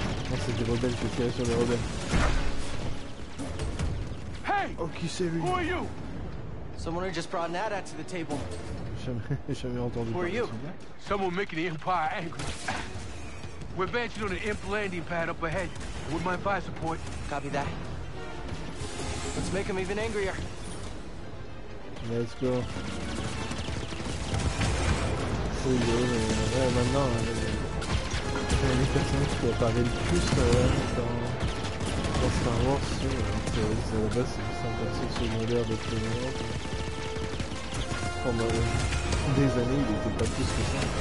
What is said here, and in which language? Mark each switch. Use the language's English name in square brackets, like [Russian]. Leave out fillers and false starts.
[French] Non, c'est des rebelles, je vais tirer sur les rebelles. [English] Hey! [French] Oh, qui c'est lui? [English] Who are you? Someone who just brought Nada to the table. [French] Jamais entendu [English] Who are [French] parler [English] you? [French] de ce gars. [English] Someone making the Empire angry. We're advancing on an imp landing pad up ahead. With my fire support. Copy that. Let's make him even angrier. Let's go. [French] Oui, ouais, maintenant, les personnages qui apparaissent le plus dans Star Wars, à la base c'est juste un perso secondaire de Clone. Pendant des années, il était pas plus que ça.